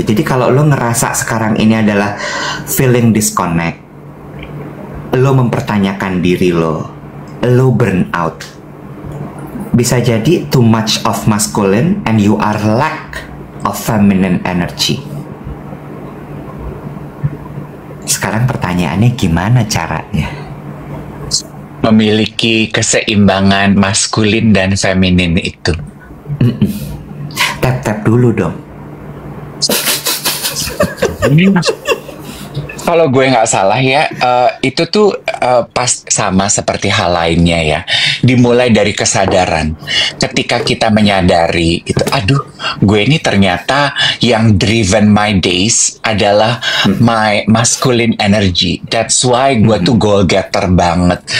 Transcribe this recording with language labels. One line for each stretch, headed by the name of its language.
Indonesian: Jadi kalau lo ngerasa sekarang ini adalah
English: feeling disconnect,
Indonesian: lo mempertanyakan diri lo
English: burn out.
Indonesian: Bisa jadi
English: too much of masculine and you are lack of feminine energy.
Indonesian: Sekarang pertanyaannya gimana caranya? Memiliki keseimbangan maskulin dan feminin itu. Tap-tap dulu dong. Kalau gue nggak salah ya, itu tuh pas sama seperti hal lainnya ya. Dimulai dari kesadaran. Ketika kita menyadari itu, aduh, gue ini ternyata yang
English: driven my days
Indonesian: adalah
English: my masculine energy. That's why
Indonesian: gue tuh
English: goal getter
Indonesian: banget.